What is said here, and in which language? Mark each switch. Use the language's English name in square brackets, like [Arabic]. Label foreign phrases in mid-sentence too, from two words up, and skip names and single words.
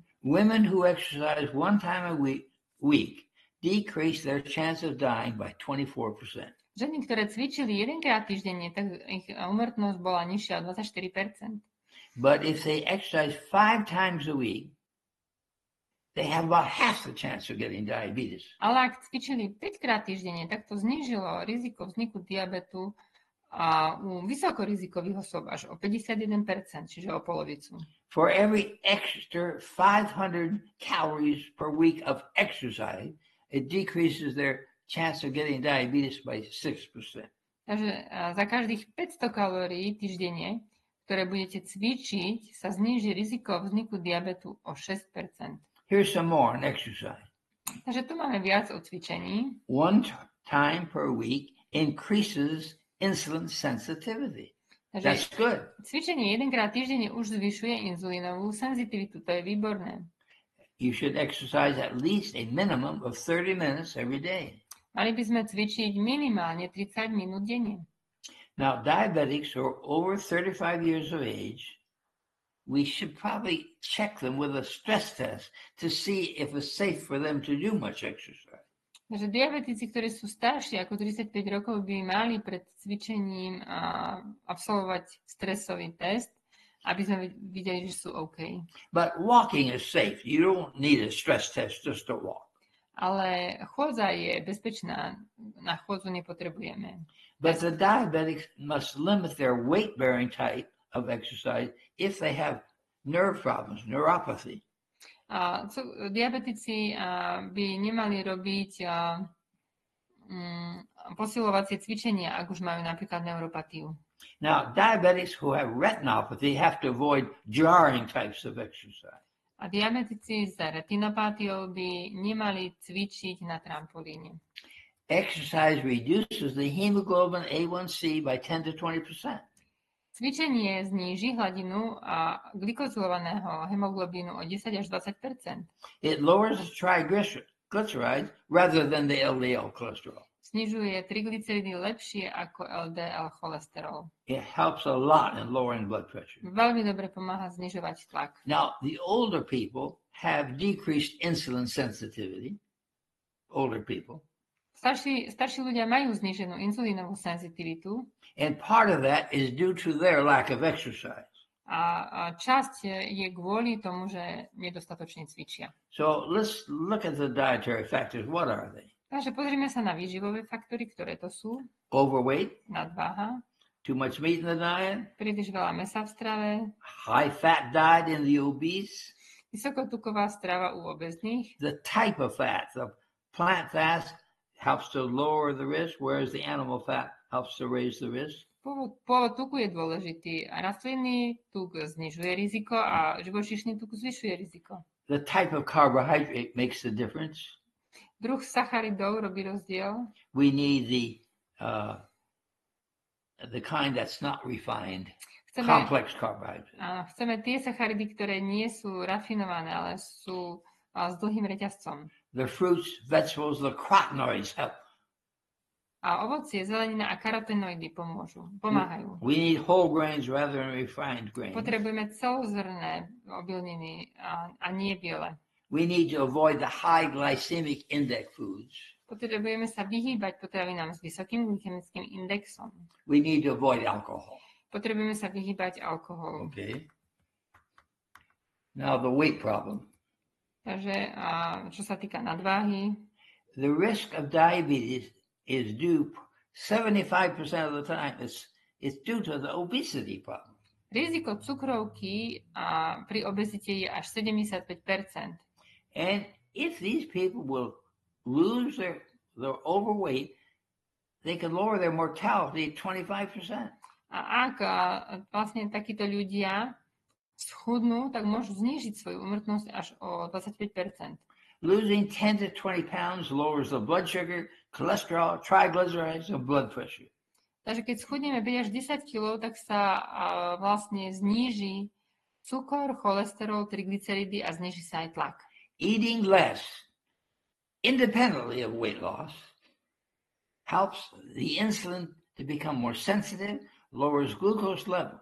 [English] Women who exercise 1 time a week decrease their chance of dying by 24%. [Slovak] Ženy, ktoré cvičili jedenkrát týždenne, tak ich úmrtnosť bola nižšia o 24%. [English] But if they exercise 5 times a week, they have about half the chance of getting diabetes. [Slovak] Ale ak cvičili 5 krát týždenne, tak to znížilo riziko vzniku diabetu a u vysokorizikových osob až o 51%, čiže o polovicu. [English] For every extra 500 calories per week of exercise, it decreases their chance of getting diabetes by 6%. [Slovak] Takže za každých 500 kalórií týždenne, ktoré budete cvičiť, sa zníži riziko vzniku diabetu o 6%. [English] Here's some more on exercise. [Slovak] Takže tu máme viac o cvičení. [English] 1 time per week increases insulin sensitivity. That's good. [Slovak] Cvičenie jedenkrát týždenne už zvyšuje inzulínovú senzitivitu. To je výborné. [English] You should exercise at least a minimum of 30 minutes every day. [Slovak] Mali by sme cvičiť minimálne 30 minút denne. [English] Now, diabetics who are over 35 years of age, we should probably check them with a stress test to see if it's safe for them to do much exercise. [Slovak] Takže diabetici, ktorí sú starší ako 35 rokov, by mali pred cvičením absolvovať stresový test, aby sme videli, že sú OK. [English] But walking is safe. You don't need a stress test just to walk. [Slovak] Ale chôdza je bezpečná. Na chôdzu nepotrebujeme. [English] But the diabetics must limit their weight-bearing type of exercise if they have nerve problems, neuropathy. [Slovak] Diabetici by nemali robiť posilovacie cvičenia, ak už majú napríklad neuropatiu. [English] Now, diabetics who have retinopathy have to avoid jarring types of exercise. [Slovak] A diabetici s retinopátiou by nemali cvičiť na trampolíne. [English] Exercise reduces the hemoglobin A1C by 10 to 20%. [Slovak] Cvičenie zníži hladinu glykozylovaného hemoglobínu o 10 až 20%. [English] It lowers the triglycerides rather than the LDL cholesterol. [Slovak] Snižuje triglyceridy lepšie ako LDL cholesterol. [English] It helps a lot in lowering blood pressure. [Slovak] Veľmi dobre pomáha znižovať tlak. [English] Now, the older people have decreased insulin sensitivity. Older people. [Slovak] Starší ľudia majú zníženú inzulínovú senzitivitu. [English] And part of that is due to their lack of exercise. [Slovak] A časť je kvôli tomu, že nedostatočne cvičia. [English] So let's look at the dietary factors. What are they? [Slovak] Takže pozrime sa na výživové faktory, ktoré to sú. [English] Overweight. [Slovak] Nadváha. [English] Too much meat in the diet. [Slovak] Príliš veľa mäsa v strave. [English] High fat diet in the obese. [Slovak] Vysokotuková strava u obezných. [English] The type of fat. The plant fat helps to lower the risk, whereas the animal fat helps to raise the risk. [Slovak] Pôvod tuku je dôležitý. Rastlinný tuk znižuje riziko a živočíšny tuk zvyšuje riziko. [English] The type of carbohydrate makes the difference. [Slovak] Druh sacharidov robí rozdiel. [English] We need the kind that's not refined, complex carbohydrates. [Slovak] Chceme tie sacharidy, ktoré nie sú rafinované, ale sú s dlhým reťazcom. [English] The fruits, vegetables, the carotenoids help. [Slovak] A ovocie, zelenina a karotenoidy pomáhajú. [English] We need whole grains rather than refined grains. [Slovak] Potrebujeme celozrné obilniny a nie biele. [English] We need to avoid the high glycemic index foods. [Slovak] Potrebujeme sa vyhýbať potravinám s vysokým glykemickým indexom. [English] We need to avoid alcohol. [Slovak] Potrebujeme sa vyhýbať alkoholu. [English] Okay. Now the weight problem. [Slovak] Takže čo sa týka nadváhy, [English] the risk of diabetes is due 75% of the time. It's due to the obesity problem. [Slovak] Riziko cukrovky pri obezite je až 75%. [English] And if these people will lose their overweight, they can lower their mortality 25%. [Slovak] A ak vlastne takíto ľudia schudnú, tak môžu znížiť svoju úmrtnosť až o 25%. [English] Losing 10 to 20 pounds lowers the blood sugar, cholesterol, triglycerides, and blood pressure. [Slovak] Takže keď schudneme 5 až 10 kg, tak sa vlastne zníži cukor, cholesterol, triglyceridy a zníži sa aj tlak. [English] Eating less, independently of weight loss, helps the insulin to become more sensitive, lowers glucose level.